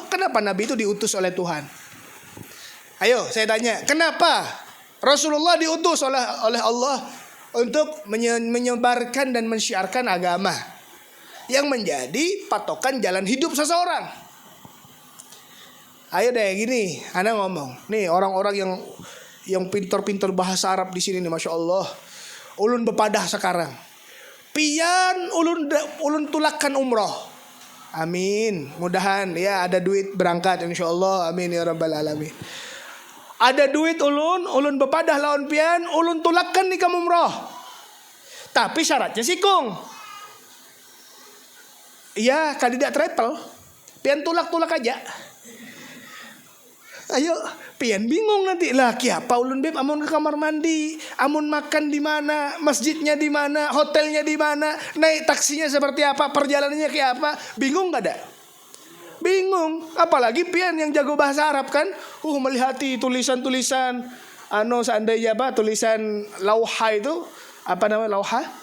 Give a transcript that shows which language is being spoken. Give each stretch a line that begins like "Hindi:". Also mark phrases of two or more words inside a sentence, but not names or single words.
Indonesian: Kenapa Nabi itu diutus oleh Tuhan? Ayo saya tanya, kenapa Rasulullah diutus oleh Allah untuk menyebarkan dan mensyiarkan agama yang menjadi patokan jalan hidup seseorang? Ayo deh gini, Anda ngomong. Nih orang-orang yang pintar-pintar bahasa Arab di sini nih,
Arabic: ما شاء الله.
Banjar: Ulun bepadah sekarang. Pian ulun tulakan umroh. Amin.
Indonesian: Mudahan ya ada duit berangkat
Arabic: إن شاء الله. آمين يا رب العالمين.
Banjar: Ada duit ulun bepadah lawan pian, ulun tulakan di kamu umroh.
Indonesian: Tapi syaratnya sikung. Iya, kandidat travel.
Banjar: Pian tulak-tulak aja. Ayo, pian bingung nanti lah kiapa ulun beb, amun ke kamar mandi, amun makan di mana,
Indonesian: masjidnya di mana, hotelnya di mana, naik taksinya seperti apa, perjalanannya kayak apa, bingung gak ada? Bingung, apalagi pian yang jago bahasa Arab kan, melihati tulisan-tulisan, seandainya tulisan lauha itu, apa namanya lauha?